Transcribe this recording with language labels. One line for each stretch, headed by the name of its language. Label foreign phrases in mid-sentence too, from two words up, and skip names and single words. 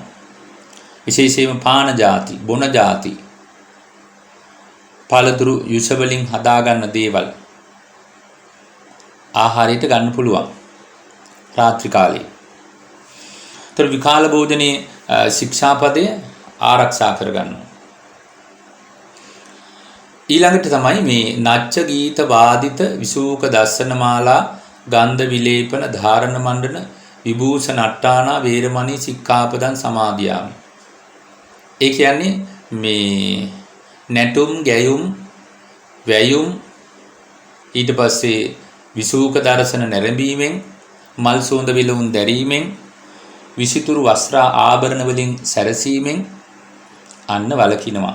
Sinhala: විශේෂයෙන්ම පාන ಜಾති, බොන ಜಾති, පළතුරු යුෂ වලින් හදාගන්න දේවල් ආහාරයට ගන්න පුළුවන් රාත්‍රී කාලේ. ඒතර විකාල භෝජනයේ ශික්ෂාපදය ආරක්ෂා කරගන්නවා. ඊළඟට තමයි මේ
Pali: නච්ච ගීත වාදිත විසූක දස්සනමාලා ගන්ධ විලේපන ධාරණ මණ්ඩන විභූෂණ අට්ටානා වේරමණී සික්ඛාපදං සමාදියාමි.
Sinhala: ඒ කියන්නේ මේ නැටුම් ගැයුම් වැයුම් ඊට පස්සේ විසූක දර්ශන නැරඹීමෙන් මල් සුවඳ විලවුන් දැරීමෙන් විසිතුරු වස්ත්‍ර ආභරණ වලින් සැරසීමෙන් අන්න වළකිනවා.